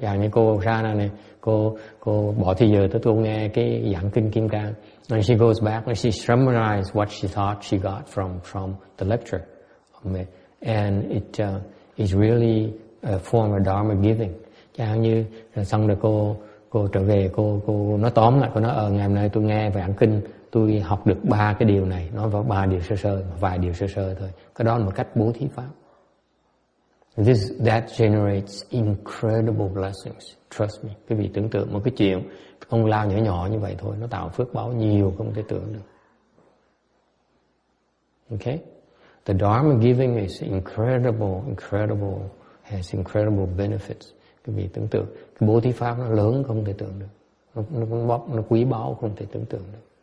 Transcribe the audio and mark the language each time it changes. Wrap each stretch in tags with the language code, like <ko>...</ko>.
<vi>Dạng như cô Shana này, cô bỏ thời giờ tới cô nghe cái giảng kinh Kim Cang.</vi> <en>And she goes back and she summarizes what she thought she got from the lecture. And it's really a form of Dharma giving.</en> <vi>Chẳng như xong rồi cô trở về, cô nói tóm lại, cô nói ngày hôm nay tôi nghe về giảng kinh, tôi học được 3 cái điều này, nói vào 3 điều sơ sơ, vài điều sơ sơ thôi. Cái đó là một cách bố thí pháp.</vi> <en>That generates incredible blessings. Trust me.</en> <vi>Quý vị tưởng tượng một cái chuyện công lao nhỏ nhỏ như vậy thôi, nó tạo phước báo nhiều không thể tưởng được.</vi> <en>Okay? The Dharma giving is incredible, has incredible benefits.</en> <vi>Quý vị tưởng tượng, cái bố thí pháp nó lớn không thể tưởng được. Nó quý báu không thể tưởng tượng được.</vi>